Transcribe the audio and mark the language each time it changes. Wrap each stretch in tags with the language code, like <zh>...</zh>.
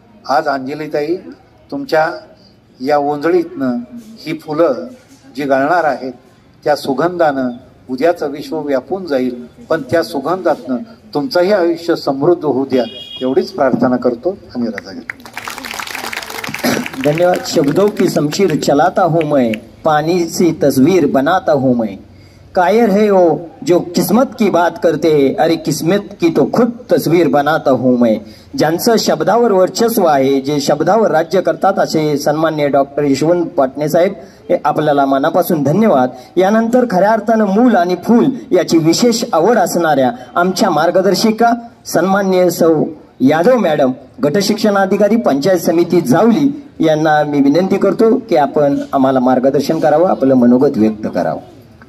<mr>आज अंजलीताई तुमच्या या ओंजळीतनं ही फुलं जी गळणार आहेत त्या सुगंधानं उद्याचं विश्व व्यापून जाईल, पण त्या सुगंधातनं तुमचंही आयुष्य समृद्ध होऊ द्या एवढीच प्रार्थना करतो आणि रजा घेतो. धन्यवाद.</mr> <hi>शब्दों की शमशीर चलाता हूँ मैं, पानी सी तस्वीर बनाता हूँ मैं. कायर है वो जो किस्मत की बात करते हैं, अरे किस्मत की तो खुद तस्वीर बनाता हूँ मैं.</hi> <mr>ज्यांचं शब्दावर वर्चस्व आहे, जे शब्दावर राज्य करतात असे सन्माननीय डॉक्टर यशवंत पाटणे साहेब, हे आपल्याला मनापासून धन्यवाद. यानंतर खऱ्या अर्थानं मूल आणि फूल याची विशेष आवड असणाऱ्या आमच्या मार्गदर्शिका सन्माननीय सौ यादव मॅडम, गटशिक्षणाधिकारी पंचायत समिती जावली, यांना मी विनंती करतो की आपण आम्हाला मार्गदर्शन करावं, आपलं मनोगत व्यक्त करावं.</mr>